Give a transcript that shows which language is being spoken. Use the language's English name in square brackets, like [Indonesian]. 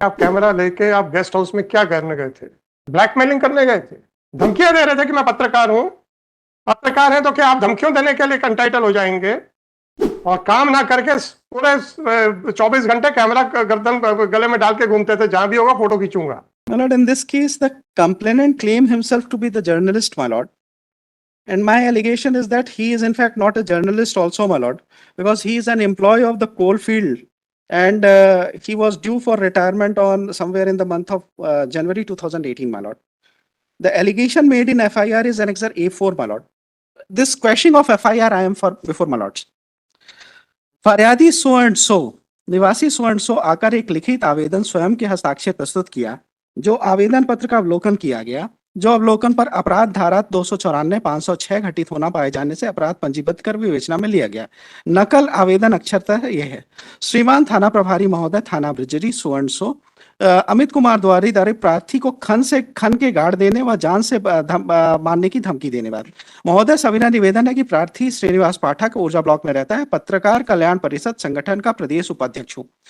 [Hindi] आप कैमरा लेके आप गेस्ट हाउस में क्या करने गए थे? ब्लैकमेलिंग करने गए थे? धमकियां दे रहे थे कि मैं पत्रकार हूं? पत्रकार है तो क्या आप धमकियों देने के लिए कंटाइटल हो जाएंगे और काम ना करके पूरे 24 घंटे कैमरा गर्दन गले में डाल के घूमते थे, जहां भी होगा photo खींचूंगा? [English] My lord, in this case, the complainant claimed himself to be the journalist, my lord. And my allegation is that he is in fact not a journalist also, my lord, because he is an employee of the coal field. And he was due for retirement on somewhere in the month of January 2018, my lord. The allegation made in FIR is Annexure A4, my lord. This questioning of FIR I am for before, my lords. [Hindi] फरियादी [English] so and so [Hindi] निवासी so and so आकर एक लिखित आवेदन स्वयं के हस्ताक्षर प्रस्तुत किया, जो आवेदन पत्र का अवलोकन किया गया, जो अवलोकन पर अपराध धारा 294 506 घटित होना पाए जाने से अपराध पंजीबद्ध कर विवेचना में लिया गया। नकल आवेदन अक्षरतः यह है। श्रीमान थाना प्रभारी महोदय, थाना ब्रिजरी [English] so and so, [Hindi] Amit Kumar द्वारा प्रार्थी को खन के गाड़ देने व जान से मारने की धमकी देने वाले महोदय, सविनय निवेदन है कि प्रार्थी श्रीनिवास पाठक ऊर्जा ब्लॉक में रहता है, पत्रकार कल्याण परिषद संगठन का प्रदेश उपाध्यक्ष हूँ।